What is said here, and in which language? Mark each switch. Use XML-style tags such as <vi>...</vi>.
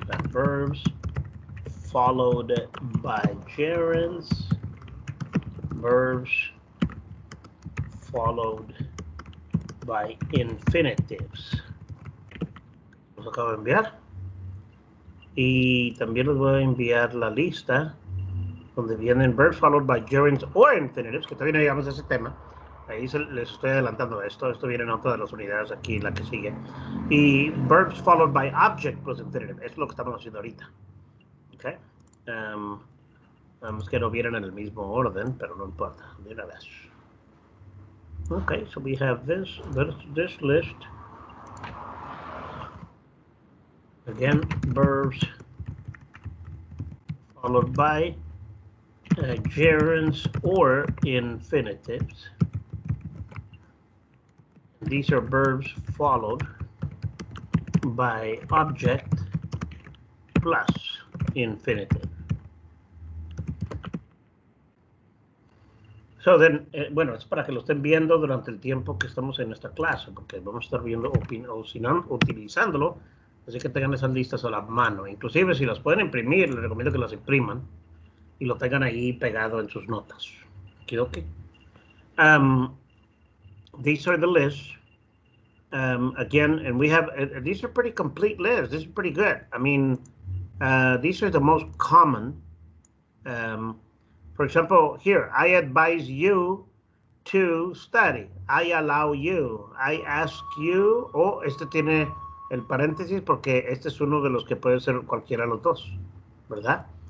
<en>Verbs followed by gerunds, verbs followed by infinitives.</en> <es>Los acabo de enviar. Y también les voy a enviar la lista donde vienen</es> <en>verbs followed by gerunds or infinitives,</en> <es>que todavía no llegamos a ese tema. Ahí les estoy adelantando esto. Esto viene en otra de las unidades aquí, la que sigue.</es> <en>Y verbs followed by object plus infinitive.</en> <es>Es lo que estamos haciendo ahorita. Okay. Vamos que no vienen en el mismo orden, pero no importa. De una vez.</es> <en>Okay, so we have this list. Again, verbs followed by gerunds or infinitives. These are verbs followed by object plus infinitive. So then,</en> <es>bueno, es para que lo estén viendo durante el tiempo que estamos en esta clase, porque vamos a estar viendo utilizándolo, así que tengan esas listas a la mano. Inclusive si las pueden imprimir, les recomiendo que las impriman y lo tengan ahí pegado en sus notas.</es> <en>Okay. These are the lists. Again, and we have, these are pretty complete lists. This is pretty good. I mean, these are the most common. For example, here, I advise you to study. I allow you. I ask you.</en> <es>Este tiene el paréntesis porque este es uno de los que puede ser cualquiera de los dos, ¿verdad?</es>